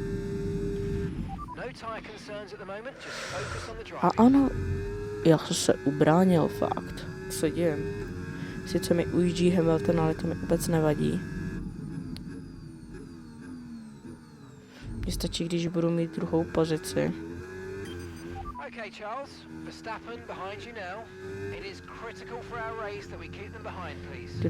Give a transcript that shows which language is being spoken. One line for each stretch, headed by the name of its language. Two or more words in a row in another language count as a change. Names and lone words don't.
Czech: A ano, já jsem se ubránil, fakt. Co dějem? Sice mi ujíždí Hamilton, ale to mi vůbec nevadí. Mně stačí, když budu mít druhou pozici.
English: Okay, Charles, Verstappen behind you now. It is critical for our race that we keep them behind, please.